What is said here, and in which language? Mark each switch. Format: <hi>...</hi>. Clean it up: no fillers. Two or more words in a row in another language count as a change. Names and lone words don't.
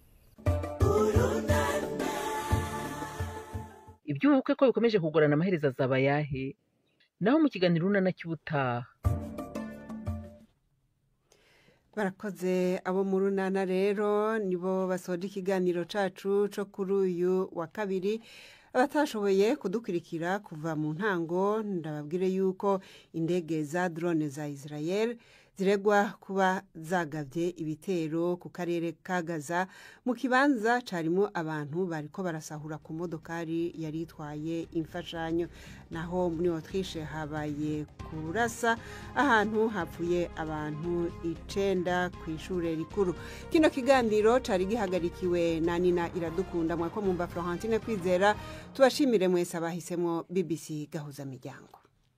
<rw>iby'ubukwe ko bikomeje kugorana amaherezo azaba yahe naho mu kiganiro runana cy'ubutaha</rw> <rn>barakoze abo mu runana rero nibo basoje ikiganiro cacu co kuri uyu wa kabiri abatashoboye kudukurikira kuva mu ntango ndababwire yuko indege za drone za Israel ziregwa kuba zagavye ibitero ku karere ka Gaza mu kibanza carimo abantu bariko barasahura ku modokari yari itwaye imfashanyo naho muri Autriche habaye kurasa ahantu hapfuye abantu 9 ku ishure rikuru kino kiganiro cari gihagarikiwe na Nina Iradukunda mwako mumba Florentine Kwizera tubashimire mwese abahisemo BBC gahuza miryango</rn>